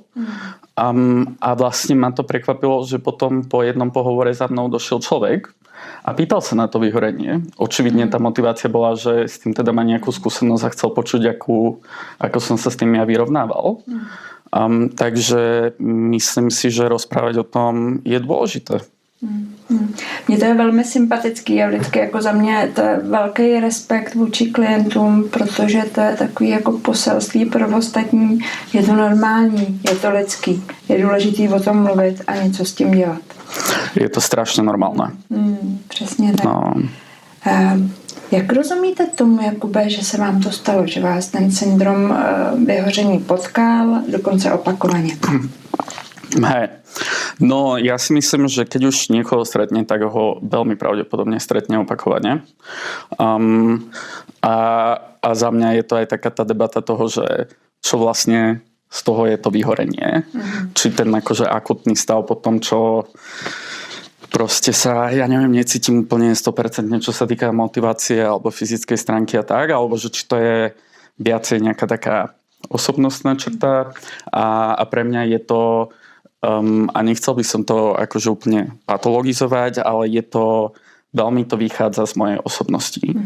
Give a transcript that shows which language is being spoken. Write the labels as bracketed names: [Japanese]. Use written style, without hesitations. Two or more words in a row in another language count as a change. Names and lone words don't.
[Slovak] A vlastne ma to prekvapilo, že potom po jednom pohovore za mnou došiel človek a pýtal sa na to vyhorenie. Očividne tá motivácia bola, že s tým teda má nejakú skúsenosť a chcel počuť, ako som sa s tým ja vyrovnával. Takže myslím si, že rozprávať o tom je dôležité. [Czech] Mně to je velmi sympatický a vždycky jako za mě to je velký respekt vůči klientům, protože to je takový jako poselství pro ostatní. Je to normální, je to lidský. Je důležitý o tom mluvit a něco s tím dělat. Je to strašně normálné. Přesně tak. No. Jak rozumíte tomu, Jakube, že se vám to stalo, že vás ten syndrom vyhoření potkal, dokonce opakovaně? [Slovak] Hej. No, ja si myslím, že keď už niekoho stretne, tak ho veľmi pravdepodobne stretne opakovane. A za mňa je to aj taká tá debata toho, že čo vlastne z toho je to vyhorenie. Či ten akože akutný stav po tom, čo proste sa, ja neviem, necítim úplne 100%, čo sa týka motivácie alebo fyzickej stránky a tak, alebo že či to je viacej nejaká taká osobnostná črta a pre mňa je to a nechcel by som to akože úplne patologizovať, ale je to, veľmi to vychádza z mojej osobnosti.